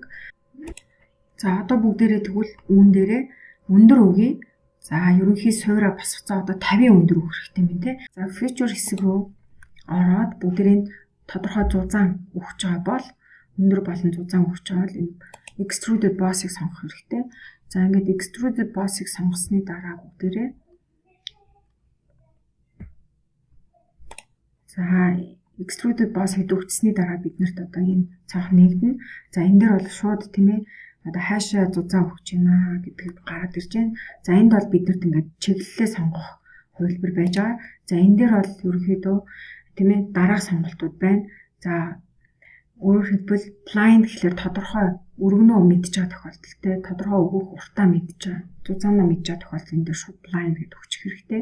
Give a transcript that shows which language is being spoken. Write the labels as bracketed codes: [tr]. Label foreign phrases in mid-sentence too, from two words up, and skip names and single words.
[mn] За одоо бүгдээрээ тэгвэл үүн дээрээ өндөр өгье. За ерөнхий суураа босгоцоо одоо 50 өндөр өгөх хэрэгтэй юм тий. За feature хэсэг рүү ороод бүгдээрээ тодорхой зузаан өгч байгаа бол өндөр болон зузаан өгч байгаа бол энэ [en] extruded boss- [mn] ыг сонгох хэрэгтэй. За ингээд [en] extruded boss- [mn] ыг сонгосны дараа бүгдээрээ за [en] extruded boss [mn] хэдүүгдсэний дараа биднэрт одоо энэ цонх нэгдэнэ. За энэ дээр бол шууд тийм ээ одоо хаашаа зузаан өгч байна гэдгийг гараад ирж байна. За энд бол биднэрт ингээд чиглэлээ сонгох хувилбар байж байгаа. За энэ дээр бол ерөнхийдөө тийм ээ дараах сонголтууд байна. За өөрөөр хэлбэл blind гэхэлэр тодорхой өргөнөө мэдж байгаа тохиолдолтой тодорхой өгөх уртаа мэдж байгаа зузаанаа мэдж байгаа тохиолдолд энэ дээр шууд blind гэдэг өгчих хэрэгтэй.